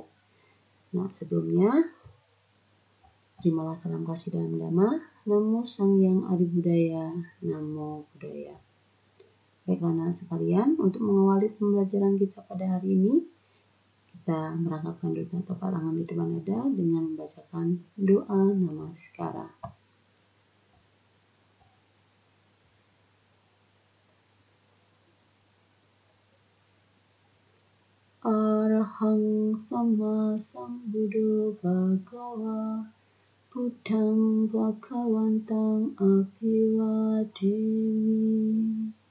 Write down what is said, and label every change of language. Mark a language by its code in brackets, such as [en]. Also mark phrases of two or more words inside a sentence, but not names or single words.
[id] Nah, sebelumnya terimalah salam kasih dalam Dhamma. [pi] Namo Sang Hyang Adi Budaya, Namo Buddhaya. [id] Baiklah anak sekalian, untuk mengawali pembelajaran kita pada hari ini, kita merangkapkan doa telapak tangan di depan dada dengan membacakan doa namaskara. [pi] Arahang Sama Sambuddho Bhagava Buddhang Bhagawantang Abhivademi.